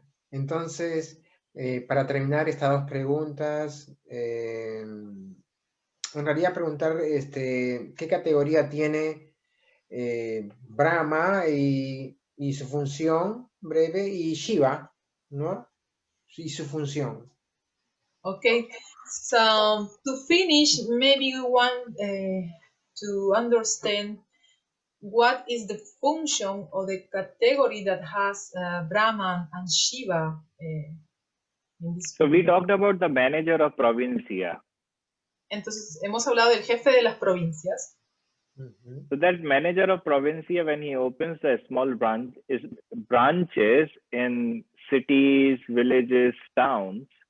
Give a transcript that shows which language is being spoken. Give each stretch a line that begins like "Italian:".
Spanish: Entonces, para terminar estas dos preguntas, en realidad preguntar qué categoría tiene Brahma y su función breve, y Shiva, ¿no? Y su función.
English: Okay, so to finish, maybe we want to understand what is the function or the category that has Brahman and Shiva in this. So we talked about the manager of provincia.
Spanish: Entonces hemos hablado del jefe de las provincias.
English: So that manager of provincia, when he opens a small branches in cities, villages, towns.